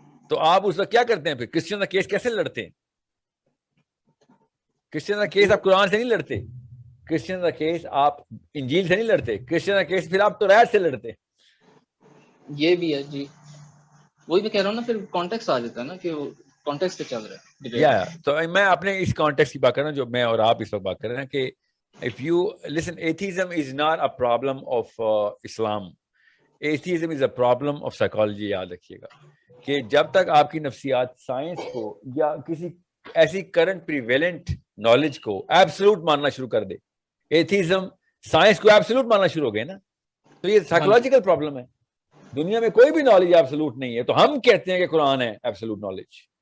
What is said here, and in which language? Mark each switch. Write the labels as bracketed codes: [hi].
[ur] تو آپ اس وقت کیا کرتے ہیں پھر؟ کرسچن کا کیس کیسے لڑتے ہیں؟ کرسچن کا کیس آپ قرآن سے نہیں لڑتے, کرسچن کا کیس آپ انجیل سے نہیں لڑتے, کرسچن کا کیس پھر آپ توریت سے لڑتے. یہ بھی ہے جی, وہی میں کہہ رہا ہوں نا, پھر کانٹیکسٹ آ جاتا ہے نا کہ کانٹیکسٹ پہ چل رہا ہے. یا تو میں اپنے اس کانٹیکسٹ کی بات کر رہا ہوں جو میں اور آپ اس وقت بات کر رہے ہیں کہ [en] if you listen, atheism is not a problem of Islam. Atheism is a problem of psychology. [ur] یاد رکھیے گا کہ جب تک آپ کی نفسیات سائنس کو یا کسی ایسی کرنٹ پریویلنٹ نالج کو ایبسلوٹ ماننا شروع کر دے, ایتھیزم سائنس کو ایبسلوٹ ماننا شروع ہو گئے نا, تو یہ سائیکولوجیکل پرابلم ہے. دنیا میں کوئی بھی نالج ایبسلوٹ نہیں ہے, تو ہم کہتے ہیں کہ قرآن ہے ایبسلوٹ نالج.